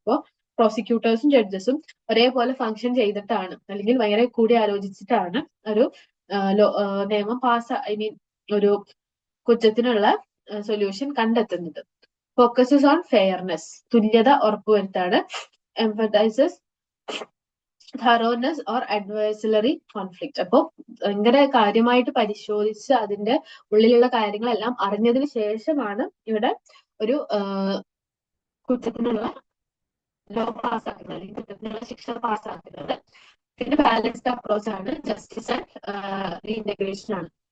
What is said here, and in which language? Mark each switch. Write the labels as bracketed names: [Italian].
[Malayalam] ഇപ്പോൾ പ്രോസിക്യൂട്ടേഴ്സും ജഡ്ജസും ഒരേപോലെ ഫംഗ്ഷൻ ചെയ്തിട്ടാണ് അല്ലെങ്കിൽ ഭയങ്കര കൂടി ആലോചിച്ചിട്ടാണ് ഒരു നിയമം ഒരു കുറ്റത്തിനുള്ള സൊല്യൂഷൻ കണ്ടെത്തുന്നത്. [English] focuses on fairness, [Malayalam] തുല്യത ഉറപ്പുവരുത്താണ്. [English] Emphasises thoroughness or adversary conflict. [Malayalam] അപ്പോൾ ഭയങ്കര കാര്യമായിട്ട് പരിശോധിച്ച് അതിന്റെ ഉള്ളിലുള്ള കാര്യങ്ങളെല്ലാം അറിഞ്ഞതിന് ശേഷമാണ് ഇവിടെ ഒരു കുറ്റത്തിനുള്ള ലോ പാസ്സാക്കുന്നത് അല്ലെങ്കിൽ കുറ്റത്തിനുള്ള ശിക്ഷ പാസ്സാക്കുന്നത്. പിന്നെ ബാലൻസ്ഡ് അപ്രോച്ച് ആണ്. ജസ്റ്റിസ് ആൻഡ് റീഇന്റഗ്രേഷൻ ആണ്.